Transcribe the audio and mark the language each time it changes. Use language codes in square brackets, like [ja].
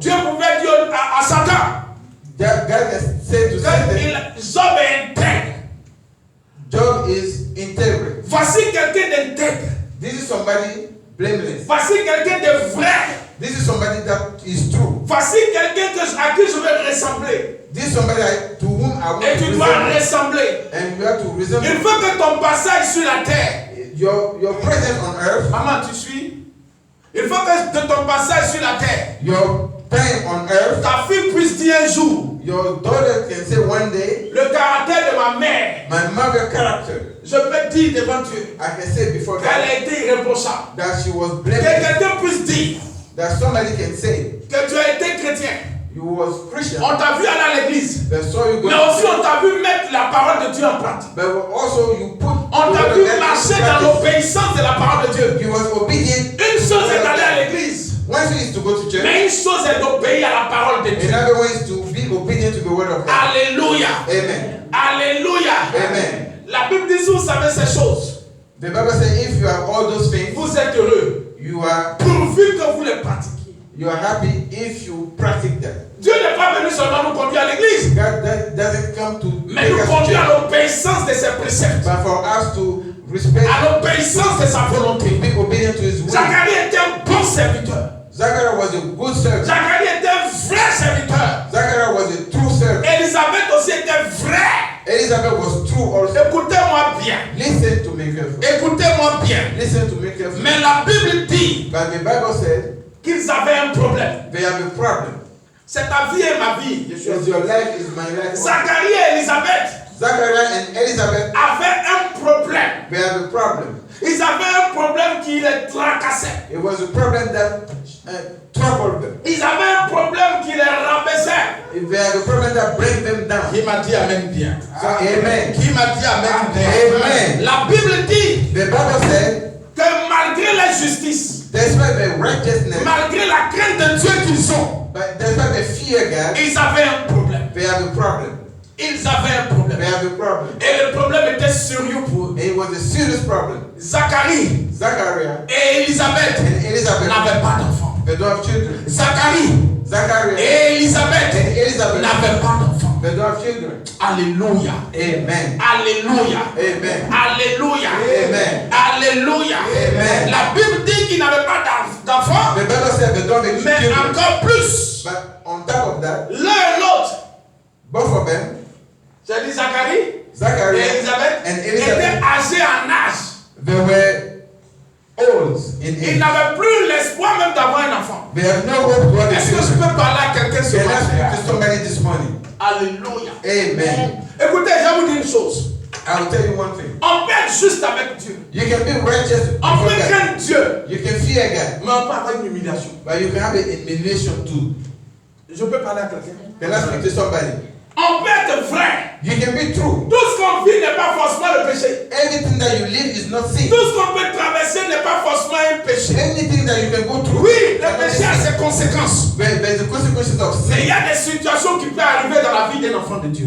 [fr] Dieu pouvait dire à Satan [en] God can say to [fr] que [en] Satan, [fr] Job est intègre. [en] Job is integral. [fr] Voici quelqu'un d'intègre. [en] This is somebody blameless. [fr] Voici quelqu'un de vrai. [en] This is somebody that is true. [fr] Voici quelqu'un à qui je vais ressembler. [en] This is somebody to whom I want [fr] Et [en] to [fr] tu dois [en] resemble. [fr] ressembler. [en] And you have to [fr] Il [en] resemble. [fr] faut que ton passage sur la terre. [en] Your presence on earth, [fr] Maman, tu suis? Il faut que de ton passage sur la terre, [en] your time on earth, [fr] ta fille puisse dire un jour, [en] your daughter can say one day, [fr] le caractère de ma mère, [en] my mother character, [fr] je peux dire devant Dieu, [en] I can say before [fr] qu'elle [en] God, [fr] a été irréprochable. [en] that she was [fr] Que [en] blameless, [fr] quelqu'un puisse dire [en] that somebody can say, [fr] que tu as été chrétien. [en] you was Christian, [fr] On t'a vu aller à l'église. [en] that saw you go [fr] Mais aussi on t'a vu mettre la parole de Dieu en pratique. [en] but also you put [fr] On [en] the [fr] t'a [en] word [fr] vu [en] of God [fr] marcher [en] into [fr] dans [en] practice. [fr] l'obéissance de la parole de Dieu. [en] You was obedient. [fr] Une chose est d'aller à l'église, [en] One thing is to go to church, [fr] mais une chose est d'obéir à la parole de Dieu. [en] another one is to be obedient to the word of God. [fr] Alléluia. [en] Amen. [fr] Alléluia. [en] Amen. [fr] La Bible dit si vous savez ces choses, [en] The Bible says if you have all those things, [fr] vous êtes heureux. [en] you are [fr] Pourvu que vous les pratiquiez. [en] happy if you practice them. [fr] Dieu n'est pas venu seulement nous conduire à l'église, [en] God doesn't come to [fr] mais [en] take [fr] nous [en] us to [fr] conduire à [en] church, [fr] l'obéissance de ses préceptes, [en] but for us to respect, [fr] à l'obéissance de sa volonté. [en] be obedient to His will. [fr] Zacharie était un bon serviteur. [en] Zachariah was a good servant. [fr] Zacharie était un vrai serviteur. [en] Zachariah was a true servant. [fr] Élisabeth aussi était vraie. [en] Elizabeth was true also. [fr] Écoutez-moi bien. [en] Listen to me carefully. [fr] Écoutez-moi bien. [en] Listen to me carefully. [fr] Mais la Bible dit [en] But the Bible said [fr] qu'ils avaient un problème. [en] they have a problem. [fr] C'est ta vie et ma vie. [en] Because your life is my life. [fr] Zacharie et Élisabeth [en] Zachariah and Elizabeth, [fr] avaient un problème. [en] they have a problem. [fr] Ils avaient un problème qui les tracassait. [en] It was a problem that troubled them. [fr] Ils avaient un problème qui les rabaissait. [en] If they have a problem that brings them down. [fr] Qui m'a dit amen bien. [en] So, amen. [fr] Qui m'a dit amen bien. [en] Amen. [fr] La Bible dit [en] The Bible said, [fr] que malgré la justice, [en] despite the righteousness, [fr] malgré la crainte de Dieu qu'ils ont, [en] but despite the fear God, [fr] ils avaient un problème. [en] they have a problem. [fr] Ils avaient un problème. [en] They have a problem. [fr] Et le problème était sérieux pour eux. [en] And it was a serious problem. [fr] Zacharie [en] Zachariah [fr] et Élisabeth [en] and Elizabeth, [fr] n'avaient pas d'enfants. [en] they don't have children. [fr] Zacharie [en] Zachariah [fr] et Élisabeth [en] and Elizabeth, [fr] n'avaient pas d'enfants. [en] they don't have children. [fr] Alléluia. [en] Amen. [fr] Alléluia. [en] Amen. [fr] Alléluia. [en] Amen. [fr] Alléluia. [en] Amen. [fr] La Bible dit qu'ils n'avaient pas d'enfants, [en] The Bible said they don't have [fr] mais [en] children. [fr] encore plus, [en] But on top of that, [fr] l'un et l'autre, [en] both of them, [fr] j'ai dit Zacharie et [en] Zachariah [fr] Élisabeth, [en] and [fr] étaient [en] Elizabeth, [fr] âgés en âge. [en] they were old in [fr] Ils [en] age. [fr] n'avaient plus l'espoir même d'avoir un enfant. [en] They have no hope to have a [fr] Est-ce que je [en] children. [fr] peux parler à quelqu'un ce [en] Can I speak [fr] matin? [en] to somebody this morning? [fr] Alléluia. [en] Amen. [fr] Écoutez, je vais vous dire une chose. [en] I will tell you one thing. [fr] On peut être juste avec Dieu. [en] You can be righteous [fr] On [en] before [fr] peut [en] God. [fr] craindre Dieu. [en] You can fear God, [fr] Mais on peut avoir une humiliation. [en] but you can have an humiliation too. [fr] Je peux parler à quelqu'un. [en] Can I speak to somebody? [fr] On peut être vrai. [en] You can be true. [fr] Tout ce qu'on vit n'est pas forcément le péché. [en] Everything that you live is not sin. [fr] Tout ce qu'on peut traverser n'est pas forcément un péché. [en] Anything that you can go through. [fr] Oui, le [en] is not [fr] péché a [en] sin. [fr] ses conséquences. [en] But there's the consequences of [fr] Mais il y [en] sin. [fr] a des situations qui peuvent arriver dans la vie d'un enfant de Dieu.